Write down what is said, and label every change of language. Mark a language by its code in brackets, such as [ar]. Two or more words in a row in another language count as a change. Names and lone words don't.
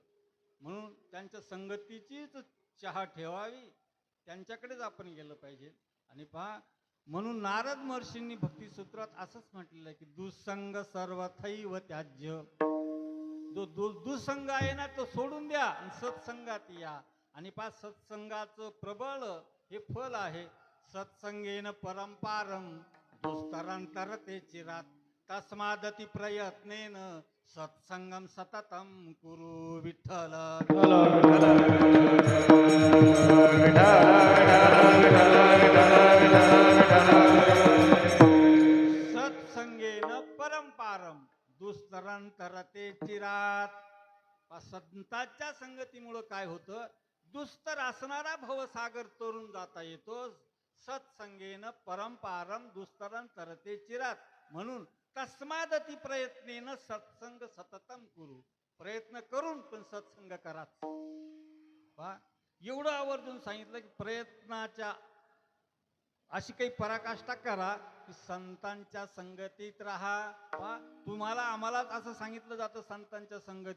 [mr] म्हणून त्यांच्या संगतीचीच चहा ठेवावी, त्यांच्याकडेच आपण गेलं पाहिजे. आणि पहा, म्हणून नारद महर्षींनी भक्तिसूत्रात असंच म्हटलेलं आहे की [sa] दुसंग सर्वथैव त्याज्य. [mr] जो दुसंग आहे ना तो सोडून द्या आणि सत्संगात या. आणि पहा, सत्संगाचं प्रबळ हे फल आहे. [sa] सत्संगेन परंपारम दुस्तरांतर ते चिरात तस्मादती प्रयत्नेन सत्संगम सततम कुरु. विठ्ठल सत्संगेन परंपारम दुस्तरांतर ते चिरात. [mr] संतांच्या संगतीमुळं काय होतं? दुस्तर असणारा भवसागर तरुण जाता येतो. [sa] सत्संगेन परंपारम दुस्तरांतर ते चिरात. [mr] म्हणून [sa] तस्मादती प्रयत्नेन सत्संग सततम कुरु. [mr] प्रयत्न करून पण सत्संग करा. पहा, एवढं आवर्जून सांगितलं की प्रयत्नाच्या अशी काही पराकाष्ठा करा की संतांच्या संगतीत राहा. पहा, तुम्हाला आम्हाला असं सांगितलं जातं संतांच्या संगतीत.